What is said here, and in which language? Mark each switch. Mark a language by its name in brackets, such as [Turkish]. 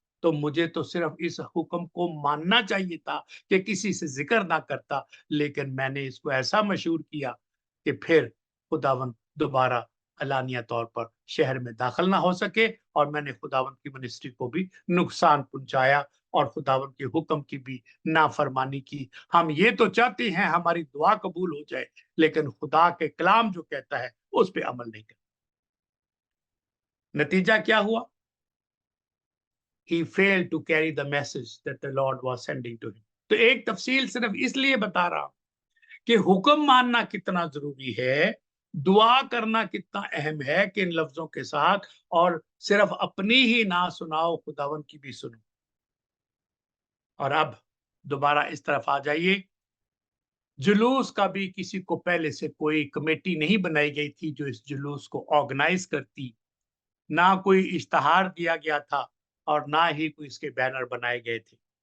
[Hindi] तो मुझे तो सिर्फ इस हुक्म को मानना चाहिए था कि किसी से जिक्र ना करता, लेकिन मैंने इसको ऐसा मशहूर किया कि फिर खुदावंद दोबारा अलानिया तौर पर शहर में दाखिल ना हो सके, और मैंने खुदावंद की मिनिस्ट्री को भी नुकसान पहुंचाया और खुदावंद के हुक्म की भी नाफरमानी की। हम ये तो चाहते हैं हमारी दुआ कबूल हो जाए, लेकिन खुदा के कलाम जो कहता है उस पर अमल नहीं करते। नतीजा क्या हुआ? [English] He failed to carry the message that the Lord was sending to him. [Hindi] तो एक तफसील सिर्फ इसलिए बता रहा हूं कि हुक्म मानना कितना जरूरी है, दुआ करना कितना अहम है कि इन लफ्जों के साथ, और सिर्फ अपनी ही ना सुनाओ, खुदावन की भी सुनो। और अब दोबारा इस तरफ आ जाइए। जुलूस का भी किसी को पहले से कोई कमेटी नहीं बनाई गई थी जो इस जुलूस को ऑर्गेनाइज करती, ना कोई इश्तहार दिया गया था, और ना ही कोई इसके बैनर बनाए गए थे।